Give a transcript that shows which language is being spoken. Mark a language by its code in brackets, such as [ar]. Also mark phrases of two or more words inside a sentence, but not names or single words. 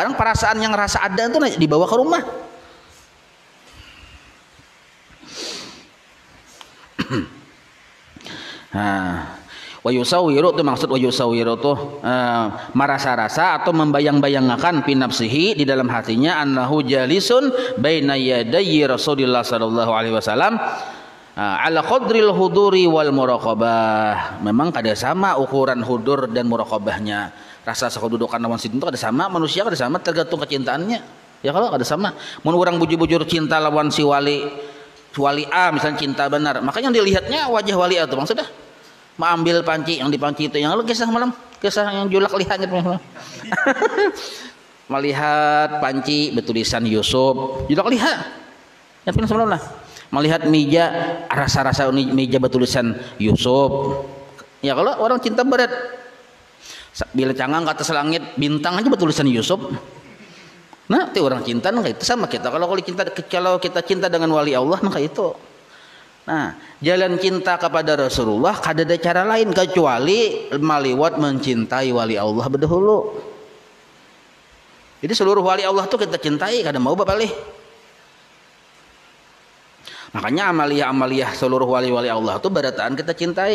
[bjn] Nah, sekarang perasaan yang rasa ada tuh dibawa ke rumah. [ar] Nah, و يصور [bjn] itu maksud [ar] و يصور [bjn] itu merasa-rasa atau membayang-bayangkan [ar] في نفسه [bjn] di dalam hatinya [ar] أنه جالس بين يدي رسول الله صلى الله عليه وسلم على قدر الحضور والمراقبة. [bjn] Memang kada sama ukuran hudur dan muraqabahnya. Rasa kedudukan lawan situ kada sama, manusia kada sama tergantung kecintaannya. Ya kalau kada sama. Mun urang bujur-bujur cinta lawan si wali A misalnya cinta benar, makanya yang dilihatnya wajah wali A itu maksudnya mengambil panci yang dipanci itu yang kisah malam kisah yang julak lihat gitu melihat panci bertulisan Yusuf julak lihat ya film semalam lah melihat meja rasa-rasa meja bertulisan Yusuf ya kalau orang cinta berat bila cangang ke atas langit bintang aja bertulisan Yusuf. Nah itu orang cinta nah itu sama kita kalau kita cinta dengan wali Allah nah itu. Nah, jalan cinta kepada Rasulullah kada ada cara lain kecuali maliwat mencintai wali Allah berdahulu. Jadi seluruh wali Allah tuh kita cintai, kada mau bapalih. Makanya amalia-amalia seluruh wali-wali Allah tuh barataan kita cintai.